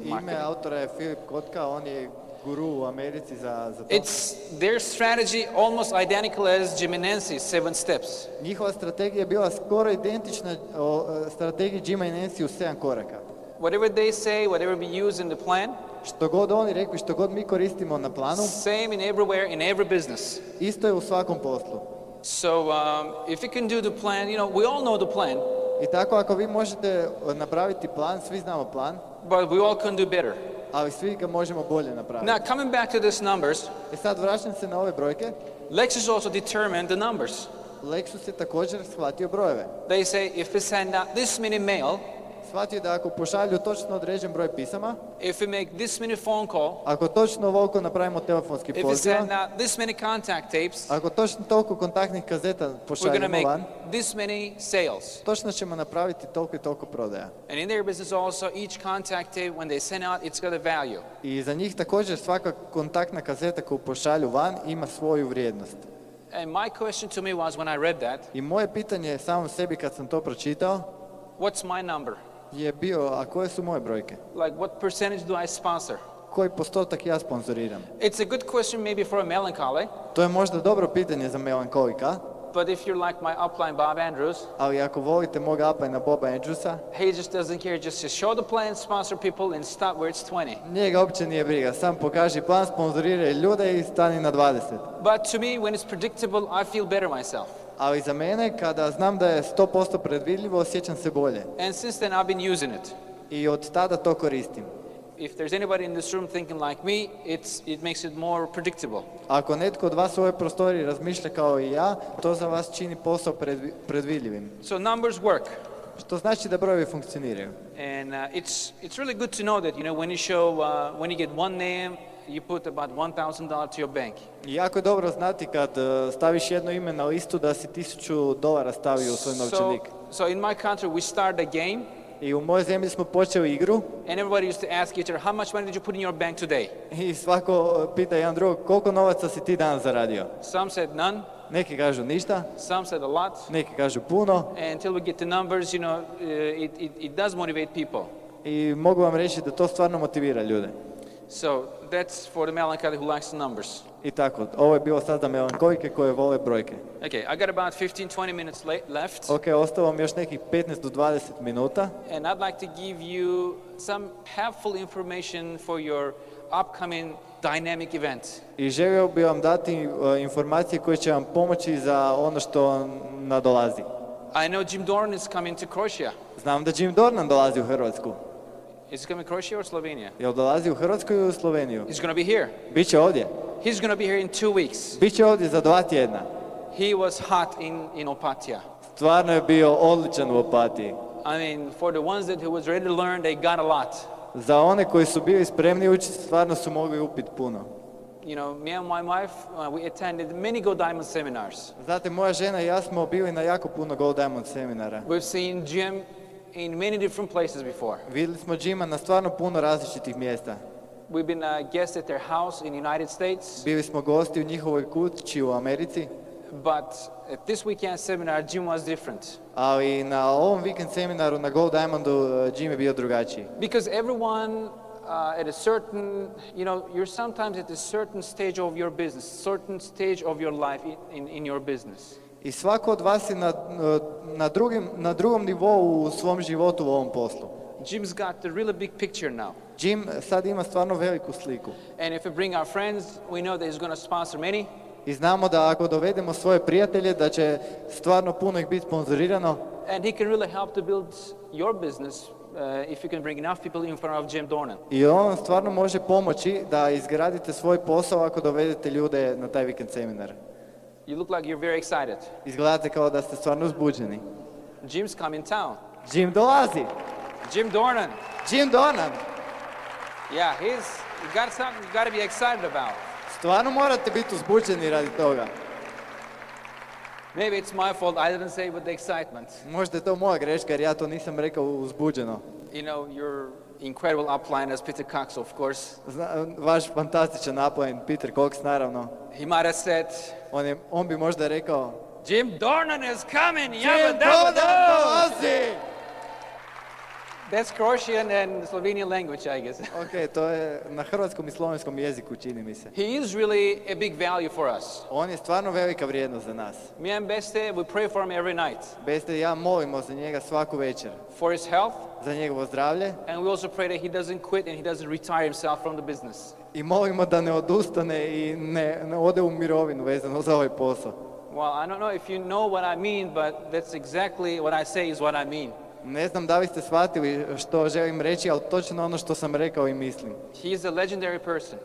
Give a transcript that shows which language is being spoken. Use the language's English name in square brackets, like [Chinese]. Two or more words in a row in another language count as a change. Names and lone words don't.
[Croatian] ime marketing. autora je Filip Kotka, on je guru u Americi za to. [English] It's their strategy almost identical as Jim Nancy's 7 steps. [Croatian] Njihova strategija je bila skoro identična strategiji Jima i Nancy u 7 koraka. [English] Whatever they say, whatever we use in the plan, [Croatian] Što god oni rekli, što god mi koristimo na planu, [English] same in everywhere, in every business. [Croatian] isto je u svakom poslu. [English] So if you can do the plan, we all know the plan, [Croatian] I tako ako vi možete napraviti plan, svi znamo plan, [English] but we all can do better. [Croatian] ali svi ga možemo bolje napraviti. [English] Now, coming back to these numbers, [Croatian] Sad vraćam se na ove brojke. [English] Lexus also determined the numbers. [Croatian] Lexus je također shvatio brojeve. [English] They say if we send out this many mail, [Croatian] Shvatio da ako pošalju točno određen broj pisama, [English] if we make this many phone call, [Croatian] ako točno ovoliko napravimo telefonski [English] if we send [Croatian] poziva, [English] out this many contact tapes, [Croatian] ako točno toliko kontaktnih kazeta [English] we're going to [Croatian] pošaljemo [English] make [Croatian] van, [English] this many sales. [Croatian] točno ćemo napraviti toliko i toliko prodaja. [English] And in their business also, each contact tape, when they send out, it's got a value. [Croatian] I za njih također svaka kontaktna kazeta koju pošalju van ima svoju vrijednost. [English] And my question to me was, when I read that, [Croatian] I moje pitanje samom sebi kad sam to pročitao [English] what's my number? [Croatian] je bio, a koje su moje brojke? [English] Like, what percentage do I sponsor? [Croatian] Koji postotak ja sponzoriram? [English] It's a good question maybe for a melancholy, [Croatian] To je možda dobro pitanje za melankolika, [English] but if you're like my upline Bob Andrews, [Croatian] ali ako volite mog upline Boba Andrewsa, [English] he just doesn't care, just to show the plan, sponsor people, and stop where it's 20. [Croatian] njega uopće nije briga, sam pokaži plan, sponzoriraj ljude i stani na 20. [English] But to me, when it's predictable, I feel better myself. [Croatian] Ali za mene, kada znam da je 100% predvidljivo, osjećam se bolje. [English] And since then, I've been using it. [Croatian] I od tada to koristim. [English] If there's anybody in this room thinking like me, it makes it more predictable. [Croatian] Ako netko od vas u ovoj prostoriji razmišlja kao i ja, to za vas čini posao predvidljivim. [English] So numbers work. [Croatian] Što znači da brojevi funkcioniraju. [English] And it's really good to know that, when you show, when you get one name, you put about $1,000 to your bank. [Croatian] I jako je dobro znati kad staviš jedno ime na listu da si $1,000 stavio u svoj novčanik. [English] So in my country, we start a game, [Croatian] I u mojoj zemlji smo počeli igru [English] and everybody used to ask each other, how much money did you put in your bank today? [Croatian] i svako pita jedan drugog koliko novaca si ti danas zaradio. [English] Some said none. [Croatian] Neki kažu ništa, [English] Some said a lot. [Croatian] neki kažu puno. [English] And until we get the numbers, it does motivate people. [Croatian] I mogu vam reći da to stvarno motivira ljude. [English] So that's for the melancholy who likes the numbers. [Croatian] I tako, ovo je bilo sad za melankolike koje vole brojke. [English] Okay, I got about 15-20 minutes left. [Croatian] Ok, ostalo vam još nekih 15 do 20 minuta. [English] And I'd like to give you some helpful information for your upcoming dynamic event. [Croatian] I želio bih vam dati informacije koje će vam pomoći za ono što nadolazi. [English] I know Jim Dornan is coming to Croatia. [Croatian] Znam da Jim Dornan dolazi u Hrvatsku. [English] Is he coming to Croatia or Slovenia? [Croatian] Jel dolazi u Hrvatsku ili u Sloveniju? [English] He's going to be here. [Croatian] Biće ovdje. [English] He's going to be here in 2 weeks. [Croatian] Biće ovdje za 2 tjedna. [English] He was hot in Opatija. [Croatian] Stvarno je bio odličan u Opatiji. [English] I mean, for the ones who was ready to learn, they got a lot. [Croatian] Za one koji su bili spremni učiti, stvarno su mogli upiti puno. [English] You know, me and my wife, we attended many Gold Diamond seminars. [Croatian] Znate, moja žena i ja smo bili na jako puno Gold Diamond seminara. [English] We've seen Jim in many different places before. [Croatian] Vidjeli smo Jima na stvarno puno različitih mjesta. [English] We've been guests at their house in the United States. [Croatian] Bili smo gosti u njihovoj kući u Americi. [English] But at this weekend seminar, Jim was different. [Croatian] Ali na ovom vikend seminaru na Gold Diamondu Jim je bio drugačiji. [English] Because everyone at a certain, you're sometimes at a certain stage of your business, certain stage of your life in your business. [Croatian] I svako od vas je na drugom nivou u svom životu u ovom poslu. [English] Jim's got a really big picture now. [Croatian] Jim sad ima stvarno veliku sliku. [English] And if we bring our friends, we know that he's going to sponsor many. [Croatian] I znamo da ako dovedemo svoje prijatelje, da će stvarno puno ih biti sponzorirano. [English] And he can really help to build your business if you can bring enough people in front of Jim Dornan. [Croatian] I on stvarno može pomoći da izgradite svoj posao ako dovedete ljude na taj vikend seminar. [English] You look like you're very excited. [Croatian] Izgledate kao da ste stvarno uzbuđeni. [English] Jim's coming town. [Croatian] Jim dolazi! [English] Jim Dornan. [Croatian] Jim Dornan! [English] Yeah, you got something you got to be excited about. [Croatian] Stvarno morate biti uzbuđeni radi toga. [English] Maybe it's my fault. I didn't say with the excitement. [Croatian] Možda je to moja greška jer ja to nisam rekao uzbuđeno. [English] You know, your incredible upline as Peter Cox, of course. [Croatian] Vaš fantastičan upline, Peter Cox, naravno. [English] He might have said, [Croatian] on bi možda rekao, [English] Jim Dornan is coming! [Croatian] Jim Dornan dolazi! [English] That's Croatian and Slovenian language, I guess. [Croatian] Ok, to je na hrvatskom i slovenskom jeziku, čini mi se. [English] He is really a big value for us. [Croatian] On je stvarno velika vrijednost za nas. [English] Me and Beste, we pray for him every night. [Croatian] Beste i ja molimo za njega svaku večer. [English] For his health. [Croatian] Za njegovo zdravlje. [English] And we also pray that he doesn't quit and he doesn't retire himself from the business. [Croatian] I molimo da ne odustane i ne ode u mirovinu vezano za ovaj posao. [English] Well, I don't know if you know what I mean, but that's exactly what I say is what I mean. [Croatian] Ne znam da li ste shvatili što želim reći, ali točno ono što sam rekao i mislim. [English] He is a legendary person.